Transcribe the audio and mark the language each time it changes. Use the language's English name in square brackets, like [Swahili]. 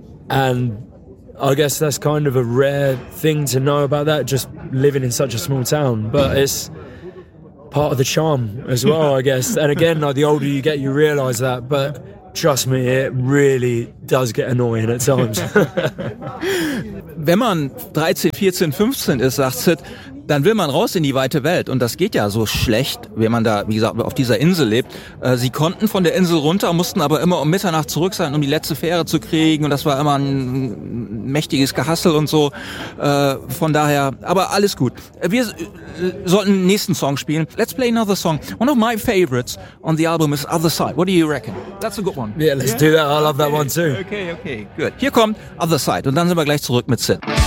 [English] And I guess that's kind of a rare thing to know about that, just living in such a small town. But it's part of the charm as well, I guess. And again, like, the older you get, you realize that. But trust me, it really does get annoying at times. [German] Wenn man 13, 14, 15 ist, sagt Sid, dann will man raus in die weite Welt. Und das geht ja so schlecht, wenn man da, wie gesagt, auf dieser Insel lebt. Sie konnten von der Insel runter, mussten aber immer um Mitternacht zurück sein, um die letzte Fähre zu kriegen. Und das war immer ein mächtiges Gehassel und so. Von daher, aber alles gut. Wir sollten den nächsten Song spielen. [English] Let's play another song. One of my favorites on the album is Other Side. What do you reckon? That's a good one. Yeah, let's do that. I love that one too. Okay, good. [German] Hier kommt Other Side. Und dann sind wir gleich zurück mit Sid.